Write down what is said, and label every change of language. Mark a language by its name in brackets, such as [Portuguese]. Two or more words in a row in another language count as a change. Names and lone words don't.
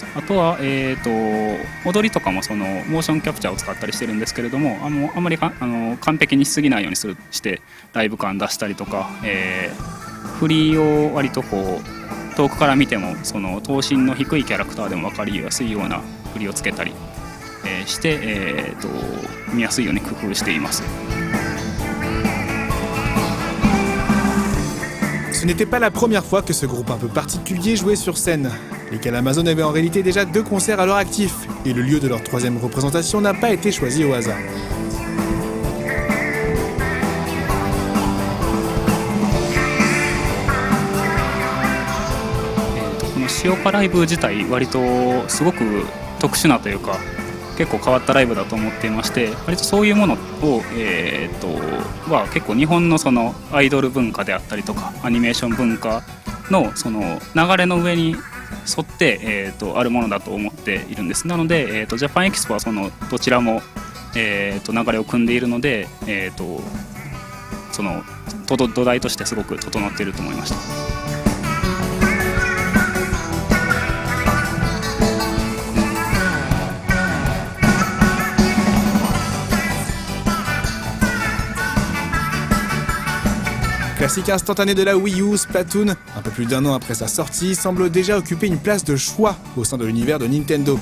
[Japanese] あとは、踊りとかもそのモーションキャプチャーを使ったりしてるんですけれども、あまり完璧にしすぎないようにしてライブ感出したりとか、振りを割とこう遠くから見てもその頭身の低いキャラクターでも分かりやすいような振りをつけたり、して、見やすいように工夫しています。 [French] Ce n'était pas la première fois que ce groupe un peu particulier jouait sur scène. Les Kalamazoo avaient en réalité déjà 2 concerts à leur actif, et le lieu de leur 3e représentation n'a pas été choisi au hasard. [Japanese] 塩化ライブ自体割とすごく特殊なというか結構変わったライブだと思っていまして、割とそういうものを、は結構日本のそのアイドル文化であったりとかアニメーション文化のその流れの上に沿って、あるものだと思っているんです。なので、ジャパンエキスポはそのどちらも、流れを組んでいるので、その土台としてすごく整っていると思いました。 [French] Classique instantané de la Wii U, Splatoon, un peu plus d'1 an après sa sortie, semble déjà occuper une place de choix au sein de l'univers de Nintendo.